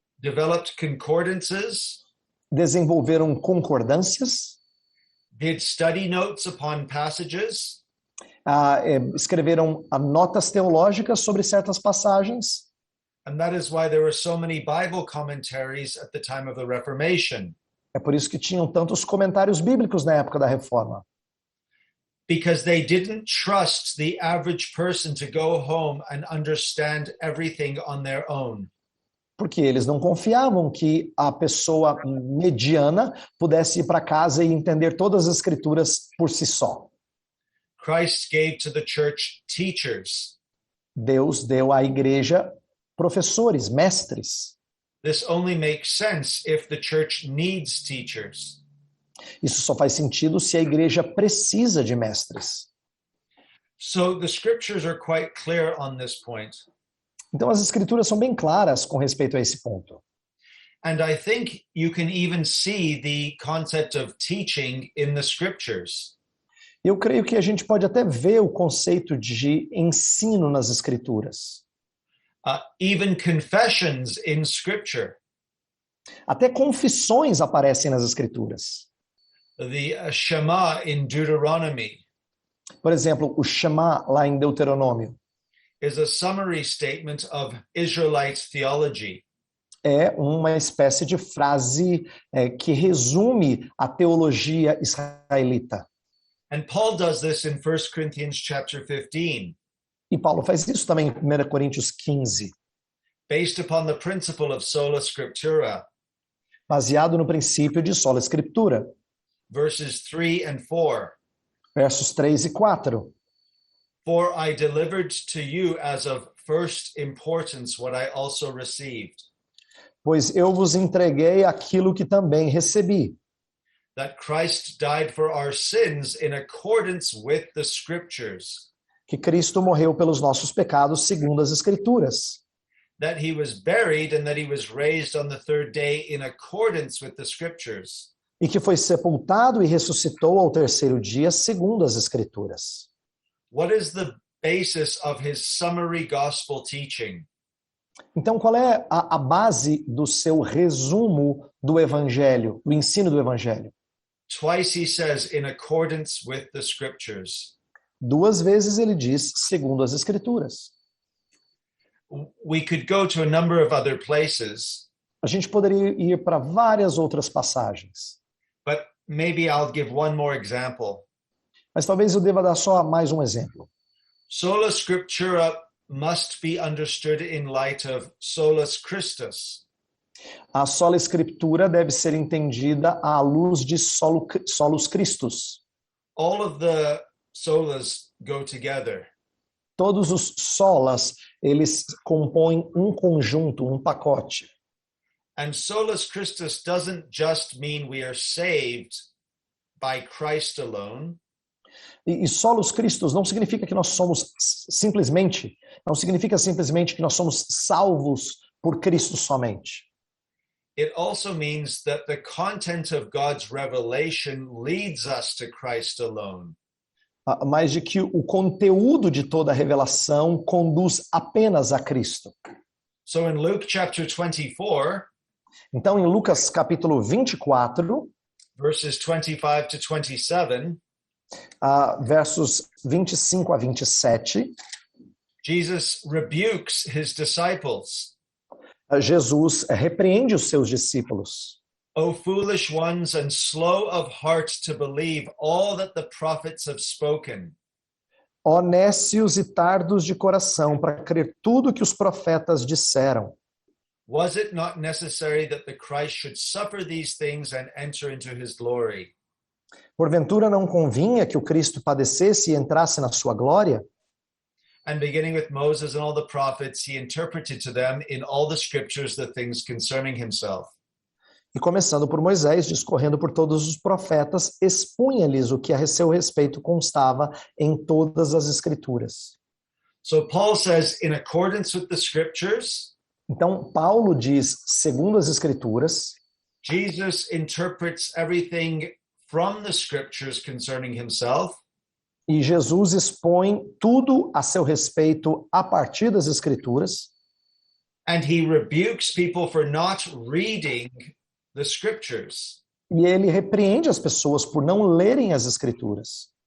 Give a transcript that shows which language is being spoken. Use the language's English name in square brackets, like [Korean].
[English] developed concordances, [Portuguese] desenvolveram concordâncias, [English] did study notes upon passages, [Portuguese] escreveram notas teológicas sobre certas passagens. [English] and that is why there were so many Bible commentaries at the time of the Reformation, [Portuguese] É por isso que tinham tantos comentários bíblicos na época da Reforma. [English] because they didn't trust the average person to go home and understand everything on their own. [Portuguese] Porque eles não confiavam que a pessoa mediana pudesse ir para casa e entender todas as Escrituras por si só. [English] Christ gave to the church teachers. [Portuguese] Deus deu à igreja professores, mestres. [English] This only makes sense if the church needs teachers. [Portuguese] Isso só faz sentido se a igreja precisa de mestres. [English] So the scriptures are quite clear on this point. [Portuguese] Então as escrituras são bem claras com respeito a esse ponto. [English] And I think you can even see the concept of teaching in the scriptures. [Portuguese] Eu creio que a gente pode até ver o conceito de ensino nas escrituras. [English] Even confessions in scripture. [Portuguese] Até confissões aparecem nas escrituras. [English] The Shema in Deuteronomy [Portuguese] Por exemplo, o Shema lá em Deuteronômio [English] is a summary statement of Israelite theology. [Portuguese] é uma espécie de frase que resume a teologia israelita. [English] And Paul does this in 1 Corinthians chapter 15, [Portuguese] E Paulo faz isso também em 1 Coríntios 15, [English] based upon the principle of sola scriptura, [Portuguese] baseado no princípio de sola escritura, [English] verses 3 and 4. [Portuguese] versos 3 e 4. [English] For I delivered to you as of first importance what I also received, [Portuguese] Pois eu vos entreguei aquilo que também recebi, [English] that Christ died for our sins in accordance with the scriptures, [Portuguese] que Cristo morreu pelos nossos pecados segundo as Escrituras, [English] that he was buried and that he was raised on the third day in accordance with the scriptures. [Portuguese] e que foi sepultado e ressuscitou ao terceiro dia segundo as Escrituras. [English] What is the basis of his summary gospel teaching? [Portuguese] Então, qual é a base do seu resumo do Evangelho, do ensino do Evangelho? [English] Twice he says, in accordance with the scriptures. [Portuguese] 2 vezes ele diz, segundo as Escrituras. [English] We could go to a number of other places, [Portuguese] A gente poderia ir para várias outras passagens, [English] but maybe I'll give one more example. [Portuguese] mas talvez eu deva dar só mais um exemplo. [English] Sola scriptura must be understood in light of solus Christus. [Portuguese] A sola escritura deve ser entendida à luz de solus Christus. [English] All of the solas go together. [Portuguese] Todos os solas, eles compõem um conjunto, um pacote. [English] And solus Christus doesn't just mean we are saved by Christ alone. [Portuguese] E solus Christus não significa que nós somos simplesmente, não significa simplesmente que nós somos salvos por Cristo somente. [English] It also means that the content of God's revelation leads us to Christ alone. [Portuguese] Mas de que o conteúdo de toda a revelação conduz apenas a Cristo. [English] So in Luke chapter 24, [Portuguese] Então, em Lucas capítulo 24, [English] verses 25 to 27, [Portuguese] versos 25 a 27, [English] Jesus rebukes his disciples. [Portuguese] Jesus repreende os seus discípulos. [English] O foolish ones and slow of heart to believe all that the prophets have spoken. [Portuguese] Ó nécios e tardos de coração, para crer tudo que os profetas disseram. [English] Was it not necessary that the Christ should suffer these things and enter into his glory? [Portuguese] Porventura não convinha que o Cristo padecesse e entrasse na sua glória? [English] And beginning with Moses and all the prophets, he interpreted to them in all the scriptures the things concerning himself. [Portuguese] E começando por Moisés, discorrendo por todos os profetas, expunha-lhes o que a seu respeito constava em todas as escrituras. [English] So Paul says, in accordance with the scriptures, [Portuguese] Então, Paulo diz, segundo as escrituras, [English] Jesus interprets everything from the scriptures concerning himself. [Portuguese] e Jesus expõe tudo a seu respeito a partir das escrituras, [English] And he rebukes people for not reading the scriptures [Portuguese] e ele repreende as pessoas por não lerem as escrituras